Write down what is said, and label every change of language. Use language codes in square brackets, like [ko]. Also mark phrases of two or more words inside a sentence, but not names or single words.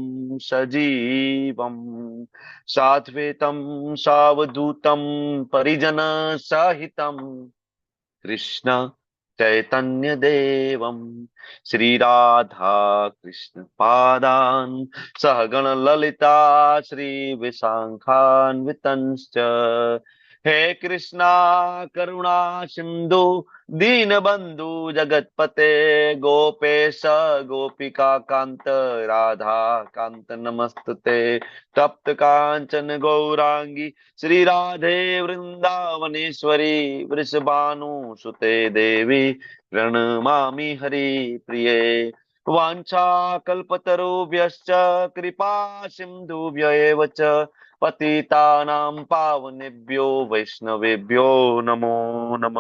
[sa] सजीवम साद्वैतम सावधूतम परिजन सहितम कृष्ण चैतन्य देवम श्री राधा कृष्ण पादान सहगण ललिता श्री विशाखान्वितंश्च. हे कृष्ण करुणा सिंधु दीनबंधु जगतपते गोपेश गोपिका कांत राधा कांत नमस्तुते तप्त कांचन गौरांगी श्री राधे वृंदावनेश्वरी वृषभानुसुते देवी प्रणमामि हरि प्रिये वाञ्छाकल्पतरुभ्यश्च कृपा सिन्धुभ्य एव च पतितानां पावनेभ्यो वैष्णवेभ्यो नमो नमः।